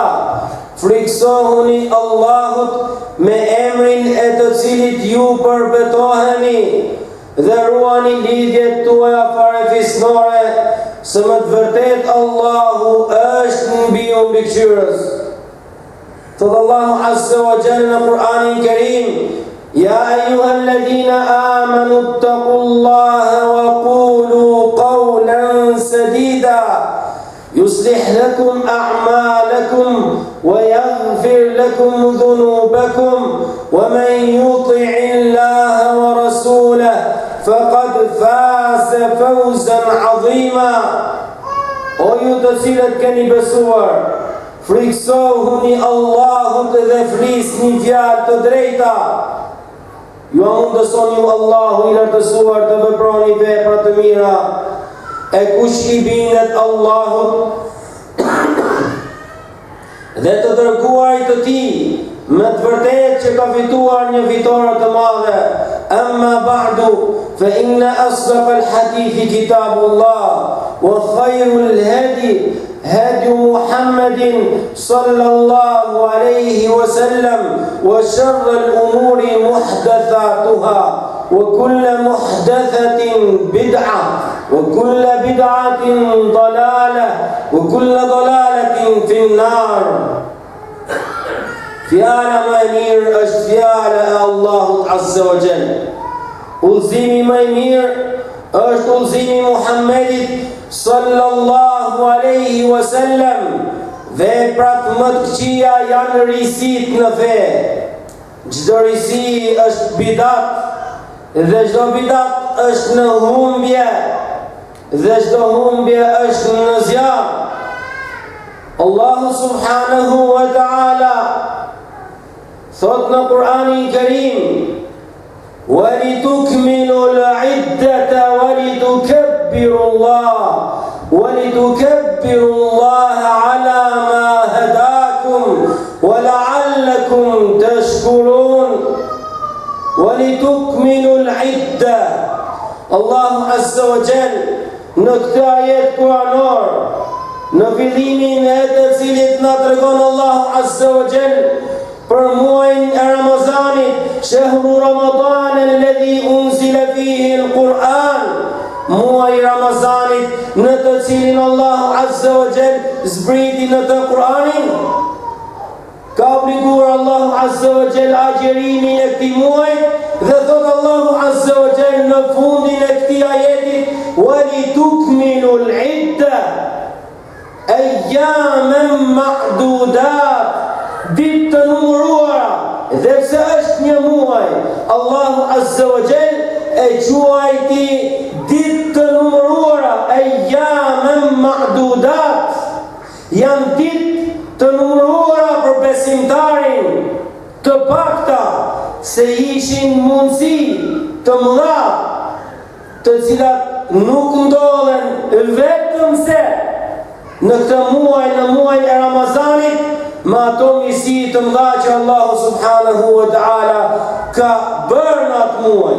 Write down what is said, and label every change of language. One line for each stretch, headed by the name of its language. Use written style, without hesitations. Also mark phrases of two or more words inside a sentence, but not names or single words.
Albanian: Friksohuni Allahut me emrin e të cilit ju përbetoheni dhe ruani lidhjet tuaja farefisnore, se më të vërtet Allahu është mbi ju mbikëqyrës. Thot Allahu
Arabic: عز وجل
Albanian: në Kur'anin Kerim:
Arabic: يا أيها الذين آمنوا اتقوا الله وقولوا قولا سديدا يصلح لكم أعمالكم ويغفر لكم ذنوبكم ومن يطع الله ورسوله فقد فاز فوزا عظيما.
Albanian: O ju të cilët keni besuar, friksohuni Allahut dhe flisni fjalë të drejta. Ju mundëson ju Allahu I lartësuar të veproni vepra të mira, e kush I binet Allahut dhe të dërguarit të tij, me të vërtetë që ka fituar një fitore të madhe.
Arabic: أما بعد فإن أصدق الحديث كتاب الله وخير الهدي هدي محمد صلى الله عليه وسلم وشر الأمور محدثاتها وكل محدثة بدعة وكل بدعة ضلالة وكل ضلالة في النار.
Albanian: Fjala më e mirë është fjala e Allahut
Arabic: عز وجل.
Albanian: Udhëzimi më i mirë është udhëzimi Muhammedit
Arabic: صلى الله عليه وسلم.
Albanian: Veprat më të këqija janë risit në fe. Çdo risi është bidat dhe çdo bidat është në humbje dhe çdo humbje është në zjarr. Allahu
Arabic: سبحانه وتعالى
Albanian: thot në Kur'anin Kerim:
Arabic: وَلِتُكْمِلُوا الْعِدَّةَ وَلِتُكَبِّرُوا اللَّهَ عَلَى مَا هَدَاكُمْ وَلَعَلَّكُمْ تَشْكُرُونَ. وَلِتُكْمِلُوا الْعِدَّةَ.
Albanian: Allahu
Arabic: عز وجل
Albanian: në këtë ajet kuranor, në fillimin e të cilit na tregon Allahu
Arabic: عز وجل
Albanian: për muajin e Ramazanit,
Arabic: شهر رمضان الذي أنزل فيه القرآن,
Albanian: muaji Ramazanit në të cilin Allahu
Arabic: عز وجل
Albanian: zbriti në të Kur'anin. Ka obliguar Allahu
Arabic: عز وجل
Albanian: agjerimin e këtij muaji dhe thot Allahu
Arabic: عز وجل
Albanian: në fundin e këtij ajeti:
Arabic: وَلِتُكْمِلُوا الْعِدَّةَ أَيَّامًا مَعْدُودَاتٍ.
Albanian: Ditë të numëruara, dhe pse është një muaj, Allahu
Arabic: عز وجل
Albanian: e quajti ditë të numëruara,
Arabic: أياما معدودات.
Albanian: Janë ditë të numëruara për besimtarin, të pakta se ishin mundësi të mëdha, të cilat nuk ndodhen vetëm se në këtë muaj, në muaj e Ramazanit, ma ato mirësi të mëdha që Allahu
Arabic: سبحانه وتعالى
Albanian: ka bërë në atë muaj.